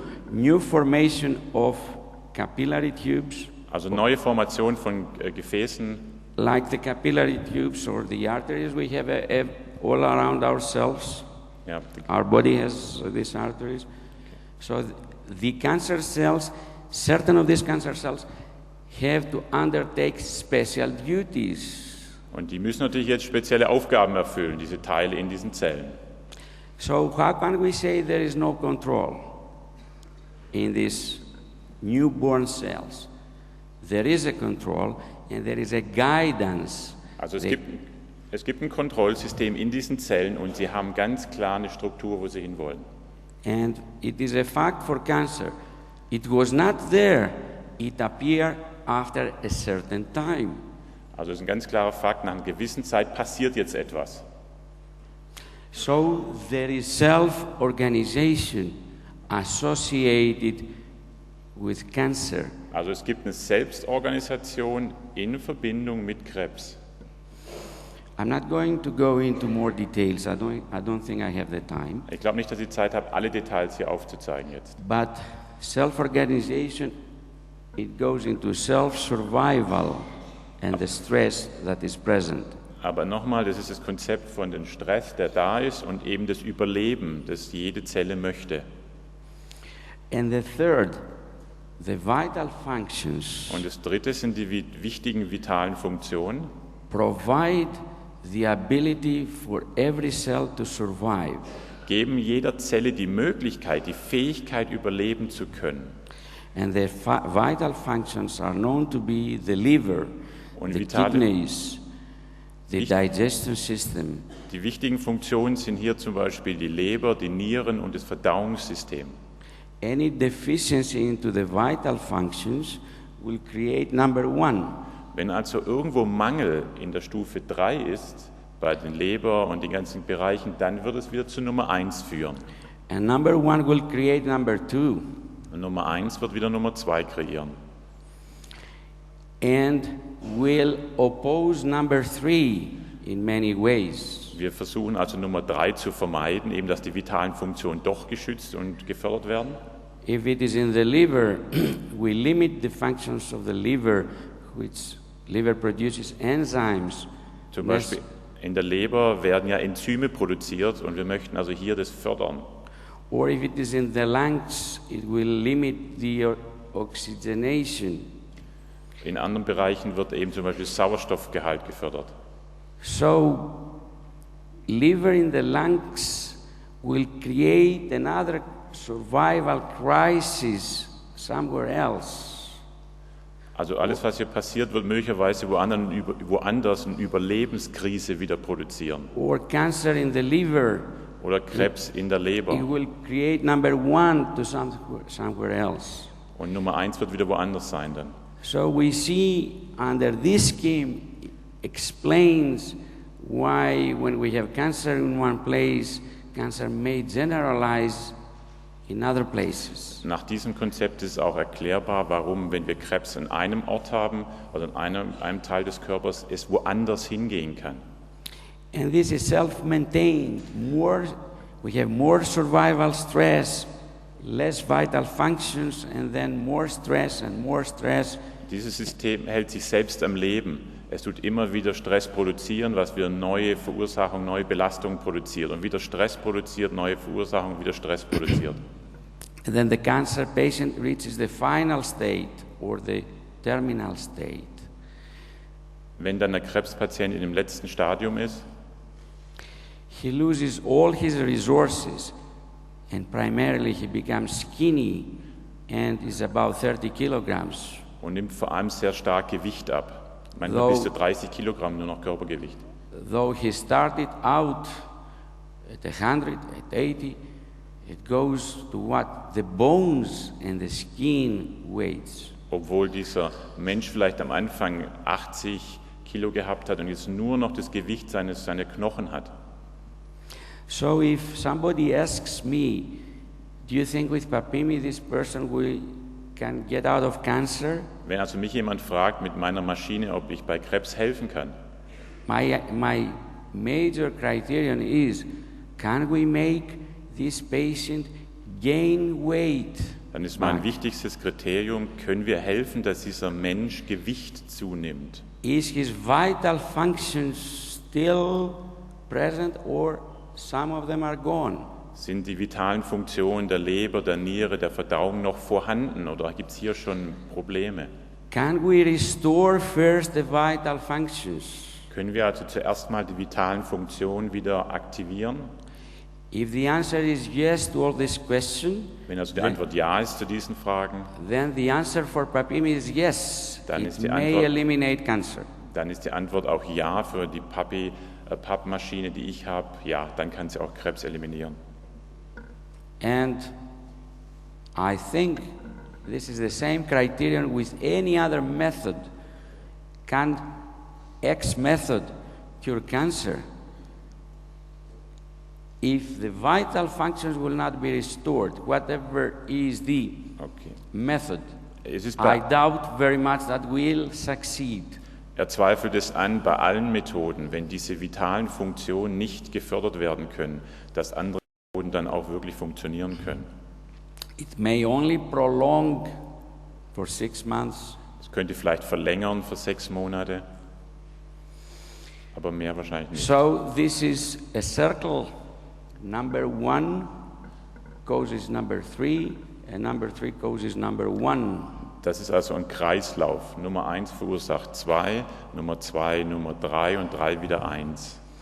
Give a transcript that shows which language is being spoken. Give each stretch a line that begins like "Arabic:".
English: New formation of capillary tubes.
German: Also neue Formation von Gefäßen.
English: Like the capillary tubes or the arteries we have all around ourselves. Yeah. Our body has these arteries. So the cancer cells, certain of these cancer cells have to undertake special duties.
German: Und die müssen natürlich jetzt spezielle Aufgaben erfüllen, diese Teile in diesen Zellen.
English: So how can we say there is no control in these newborn cells? There is a control and there is a guidance.
German: Also es gibt ein Kontrollsystem in diesen Zellen und sie haben ganz klar eine Struktur, wo sie hinwollen.
English: And it is a fact for cancer. It was not there. It appeared after a certain time.
German: Also es ist ein ganz klarer Fakt, nach einer gewissen Zeit passiert jetzt etwas.
English: So there is self-organization associated with cancer.
German: Also es gibt eine Selbstorganisation in Verbindung mit Krebs.
English: I'm not going to go into more details. I don't think I have the time.
German: Ich glaube nicht, dass ich Zeit habe, alle Details hier aufzuzeigen jetzt.
English: But self-organization, it goes into self-survival and the stress that is present.
German: Aber nochmal, das ist das Konzept von dem Stress, der da ist und eben das Überleben, das jede Zelle möchte.
English: And the third, the vital functions.
German: Und das dritte sind die wichtigen vitalen Funktionen.
English: Provide the ability for every cell to survive.
German: Geben jeder Zelle die Möglichkeit, die Fähigkeit, überleben zu können.
English: And the vital functions are known to be the liver, the kidneys, the digestion system.
German: Die wichtigen Funktionen sind hier zum Beispiel die Leber, die Nieren und das Verdauungssystem.
English: Any deficiency into the vital functions will create number one.
German: Wenn also irgendwo Mangel in der Stufe 3 ist, bei den Leber und den ganzen Bereichen, dann wird es wieder zu Nummer 1 führen.
English: And number one will create number two.
German: Und Nummer 1 wird wieder Nummer 2 kreieren.
English: And will oppose number three in many ways.
German: Wir versuchen also Nummer 3 zu vermeiden, eben dass die vitalen Funktionen doch geschützt und gefördert werden.
English: If it is in the liver, we limit the functions of the liver, which liver produces enzymes.
German: Zum Beispiel in der Leber werden ja Enzyme produziert und wir möchten also hier das fördern.
English: Or if it is in the lungs, it will limit the oxygenation.
German: In anderen Bereichen wird eben zum Beispiel Sauerstoffgehalt gefördert.
English: So, liver in the lungs will create another survival crisis somewhere else.
German: Also alles, was hier passiert, wird möglicherweise woanders eine Überlebenskrise wieder produzieren.
English: Or cancer in the liver.
German: Oder Krebs in der Leber.
English: It will create number one to somewhere else.
German: Und Nummer 1 wird wieder woanders sein dann.
English: So we see under this scheme explains why when we have cancer in one place, cancer may generalize in other places.
German: Nach diesem Konzept ist auch erklärbar, warum, wenn wir Krebs an einem Ort haben oder an einem Teil des Körpers, es woanders hingehen kann.
English: And this is self-maintained. We have more survival stress, less vital functions, and then more stress and more stress.
German: Dieses System hält sich selbst am Leben. Es tut immer wieder Stress produzieren, was wieder neue Verursachungen, neue Belastungen produziert und wieder Stress produziert, neue Verursachungen, wieder Stress produziert.
English: And then the cancer patient reaches the final state or the terminal state.
German: Wenn dann der Krebspatient in dem letzten Stadium ist,
English: he loses all his resources and primarily he becomes skinny and is about 30 kilograms.
German: und nimmt vor allem sehr stark Gewicht ab. Manchmal bis zu 30 Kilogramm nur noch Körpergewicht.
English: Though he started out at 100, at 80, it goes to what the bones and the skin weighs.
German: Obwohl dieser Mensch vielleicht am Anfang 80 Kilo gehabt hat und jetzt nur noch das Gewicht seiner Knochen hat.
English: So if somebody asks me, do you think with Papimi this person can get out of cancer?
German: Wenn also mich jemand fragt mit meiner Maschine, ob ich bei Krebs helfen kann,
English: My major criterion is, can we make this patient gain weight?
German: dann ist mein wichtigstes Kriterium, können wir helfen, dass dieser Mensch Gewicht zunimmt?
English: Is his vital functions still present or some of them are gone?
German: Sind die vitalen Funktionen der Leber, der Niere, der Verdauung noch vorhanden oder gibt es hier schon Probleme?
English: Can we restore first the vital functions?
German: Können wir also zuerst mal die vitalen Funktionen wieder aktivieren?
English: If the answer is yes to all this question,
German: Wenn also die Antwort ja ist zu diesen Fragen,
English: then the answer for Papimi is yes.
German: Dann
English: It
German: ist die
English: may
German: Antwort-
English: eliminate cancer.
German: dann ist die Antwort auch ja für die Pappmaschine, die ich habe. Ja, dann kann sie auch Krebs eliminieren.
English: And I think this is the same criterion with any other method. Can X method cure cancer? If the vital functions will not be restored, whatever is the Okay. method,
German: Es ist
English: I doubt very much that will succeed.
German: Er zweifelt es an bei allen Methoden, wenn diese vitalen Funktionen nicht gefördert werden können, dass andere Methoden dann auch wirklich funktionieren können.
English: It may only prolong for 6 months,
German: Es könnte vielleicht verlängern für 6 Monate, aber mehr wahrscheinlich nicht.
English: so this is a circle. Number 1 causes number 3, and number 3 causes number 1.
German: Das ist also ein Kreislauf. Nummer 1 verursacht 2, Nummer 2, Nummer 3 und 3 wieder 1.